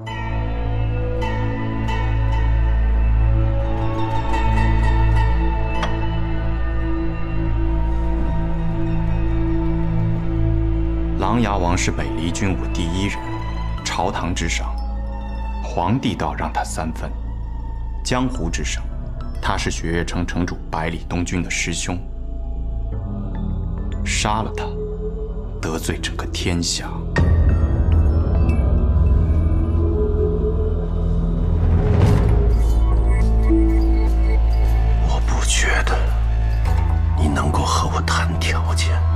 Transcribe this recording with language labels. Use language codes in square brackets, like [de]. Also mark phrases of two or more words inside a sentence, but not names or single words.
[zh] 琅琊王是北離軍務第一人，朝堂之上，皇帝倒讓他3分；江湖之上，他是雪月城城主百里東軍的師兄。殺了他，得罪整個天下。我不覺得你能夠和我談條件。